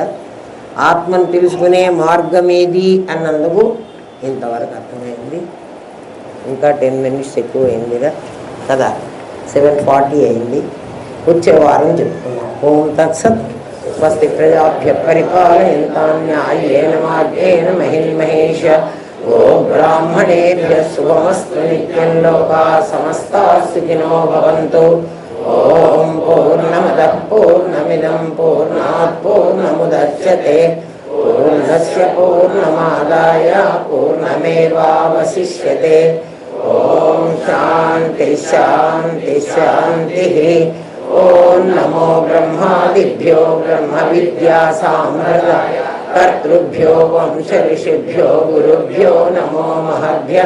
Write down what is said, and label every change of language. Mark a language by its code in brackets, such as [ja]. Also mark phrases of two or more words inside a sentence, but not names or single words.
[te] ఆత్మను తెలుసుకునే మార్గం ఏది అన్నందుకు ఇంతవరకు అర్థమైంది. ఇంకా 10 minutes ఎక్కువ అయిందిగా కదా, 7:40 అయింది. వచ్చే వారం చెప్పుకున్నాం. [sa] ఓం తత్సత్. స్వస్తి ప్రజాభ్య పరిపాలయంతాన్యాయేన మార్గేణ మహిన్మహేష. ఓం బ్రాహ్మణేభ్య శుభమస్తు నిత్యం. లోకా సమస్తాః సుఖినో భవంతు. ఓం పూర్ణమదః పూర్ణమిదం పూర్ణాత్ పూర్ణముదచ్యతే. పూర్ణస్య పూర్ణమాదాయ పూర్ణమేవావశిష్యతే. ఓం శాంతి శాంతి శాంతి. ఓం నమో బ్రహ్మాదిభ్యో బ్రహ్మ విద్యా సామ్రాజ్య కర్తృభ్యో వంశ ఋషిభ్యో గురుభ్యో నమో మహద్భ్యః.